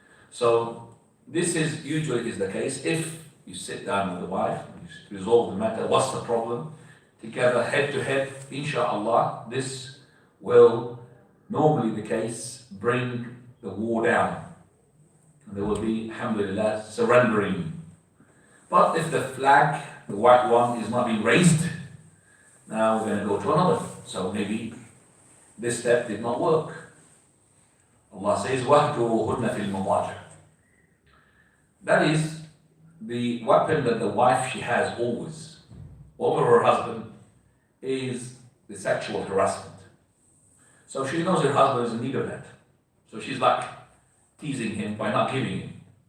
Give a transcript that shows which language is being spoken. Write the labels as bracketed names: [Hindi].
[English] So this is usually is the case. If you sit down with the wife, you resolve the matter, what's the problem, together, head to head, inshallah, this will normally the case bring the war down. And there will be, alhamdulillah, surrendering. But if the flag, the white one, is not being raised, now we're going to go to another. So maybe this step did not work. Allah says, [Arabic] وَهْجُرُوهُنَّ فِي الْمَضَاجِعِ. [English] That is the weapon that the wife she has always over her husband is the sexual harassment. So she knows her husband is in need of that. So she's like teasing him by not giving him.